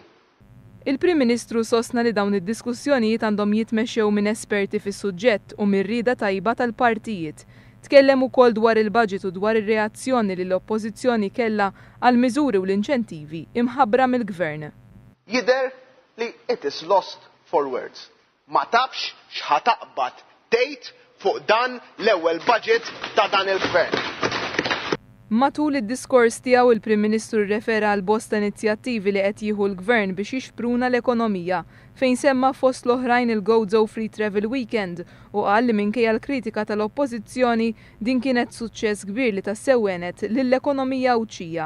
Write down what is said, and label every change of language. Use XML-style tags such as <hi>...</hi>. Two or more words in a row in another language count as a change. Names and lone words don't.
<mt>Il-Prim Ministru sostna li dawn id-diskussjonijiet għandhom jitmexxew minn esperti fis-suġġett u mir-rieda tajba tal-partijiet. Tkellem ukoll dwar il-baġit u dwar ir-reazzjoni li l-Oppożizzjoni kellha għal miżuri u l-inċentivi imħabbra mill-Gvern.</mt> <en>Jidher li it is lost for words.</en> <mt>Ma tafx x'ħataqbad tgħid fuq dan l-ewwel baġit ta' dan il-Gvern. Matul id-diskors tiegħu il-Prim Ministru rrefera għal bosta inizjattivi li qed jieħu l-Gvern biex jixpruna l-ekonomija fejn semma fost l-oħrajn il-Go Free Travel Weekend u qal li minkejja l-kritika tal-Oppożizzjoni din kienet suċċess kbir li tassewwenet lill-ekonomija Awċija.</mt>